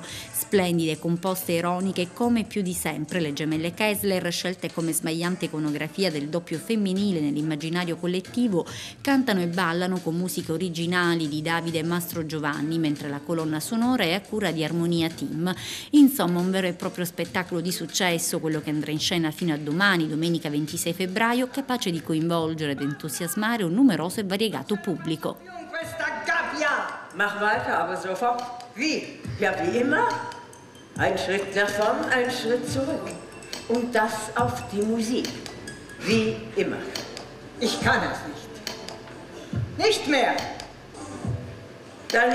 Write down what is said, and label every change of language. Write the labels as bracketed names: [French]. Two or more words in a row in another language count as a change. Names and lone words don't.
[Italian] Splendide, composte, ironiche, come più di sempre le gemelle Kessler, scelte come smagliante iconografia del doppio femminile nell'immaginario collettivo, cantano e ballano con musiche originali di Davide e Mastro Giovanni, mentre la colonna sonora è a cura di Armonia Team. Insomma, un vero e proprio spettacolo di successo, quello che andrà in scena fino a domani, domenica 26 febbraio, capace di coinvolgere ed entusiasmare un numeroso e variegato pubblico. Questa gabbia! [German] Mach weiter, aber sofort. Wie? Ja, wie immer. Ein Schritt nach vorn, ein Schritt zurück. Und das auf die Musik. Wie immer. Ich kann es nicht. Nicht mehr! Dann